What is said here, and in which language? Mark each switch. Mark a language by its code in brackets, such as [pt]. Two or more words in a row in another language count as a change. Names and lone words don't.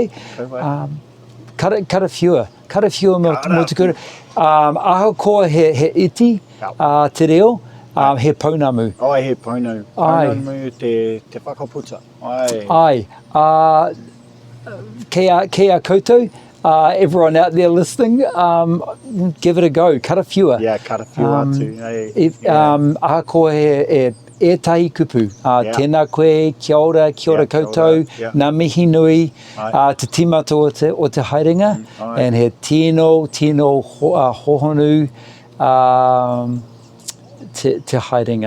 [mi] Karawhiua mō te kura. Ahakoa he iti, te reo, he pounamu. He pounamu. Pounamu te whakaputa. Kei a koutou, [en] everyone out there listening, give it a go. [mi] Karawhiua. Yeah, karawhiua atu. Ahakoa he ētahi kupu. Tēnā koe, kia ora koutou, ngā mihi nui, te timata o te haerenga, [en] and he [mi] tino hohonu te haerenga.